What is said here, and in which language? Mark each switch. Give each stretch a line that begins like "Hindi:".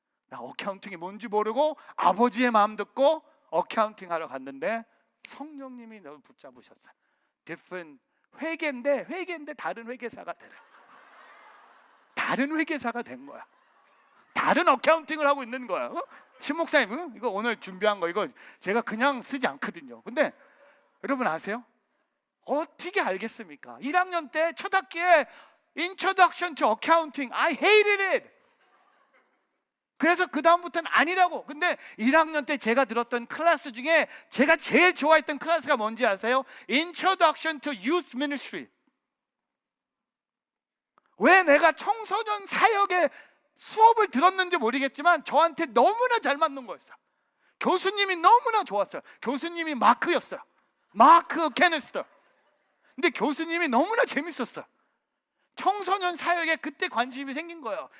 Korean: 나 어카운팅이 뭔지 모르고 아버지의 마음 듣고 어카운팅 하러 갔는데 성령님이 너를 붙잡으셨어요.
English: different
Korean: 회계인데 다른 회계사가 되래. 다른 회계사가 된 거야. 다른 어카운팅을 하고 있는 거야. 신 목사님, 이거 오늘 준비한 거 이거 제가 그냥 쓰지 않거든요. 근데 여러분 아세요? 어떻게 알겠습니까? 1학년 때 첫 학기에
English: Introduction to Accounting, I hated it.
Korean: 그래서 그 다음부터는 아니라고. 근데 1학년 때 제가 들었던 클래스 중에 제가 제일 좋아했던 클래스가 뭔지 아세요?
English: Introduction to Youth Ministry.
Korean: 왜 내가 청소년 사역의 수업을 들었는지 모르겠지만 저한테 너무나 잘 맞는 거였어요. 교수님이 너무나 좋았어요. 교수님이 마크였어요. 마크 케네스터. 근데 교수님이 너무나 재밌었어요. 청소년 사역에 그때 관심이 생긴 거예요.